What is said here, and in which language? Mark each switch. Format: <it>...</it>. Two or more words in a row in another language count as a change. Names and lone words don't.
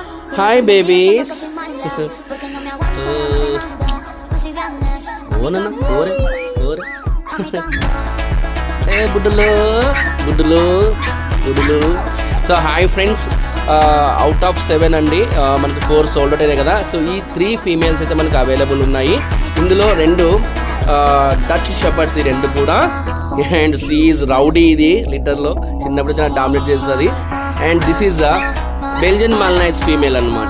<en>Hi babies. Oh nana, ore, ore. Hey budulu, budulu, budulu. So hi friends. out of 7</en> <te>అండి మనకి 4</te> <en>sold out</en> <te>అయినాయి కదా. సో ఈ 3 ఫీమేల్స్ అయితే మనకు అవైలబుల్ ఉన్నాయి. ఇందులో 2</te> <en>Dutch Shepherds,</en> <te>ఈ 2 కూడా.</te> <en>And she is Rowdy,</en> <te>ఇది లిటర్లో చిన్నప్పుడు చాలా డామినేట్ చేస్తుంది.</te> <en>And this is Belgian Malinois female అనమాట.</en>